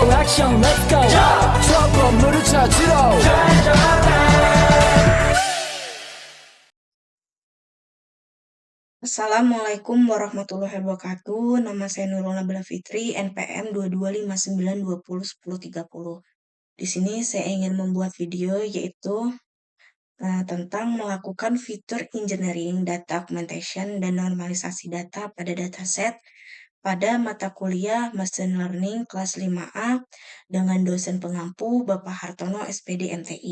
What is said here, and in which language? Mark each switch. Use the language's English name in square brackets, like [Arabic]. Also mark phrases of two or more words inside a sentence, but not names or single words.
[Korean] 액션 [English] let's go [Korean] 저 건물을 찾으러 [Arabic] السلام عليكم ورحمة الله وبركاته. [Indonesian] Nama saya Nurul Nabila Fitri, NPM 2259201030. Di sini saya ingin membuat video yaitu tentang melakukan fitur engineering [English] data augmentation [Indonesian] dan normalisasi data pada dataset pada mata kuliah [English] Machine Learning [Indonesian] kelas 5A dengan dosen pengampu Bapak Hartono SPD MTI.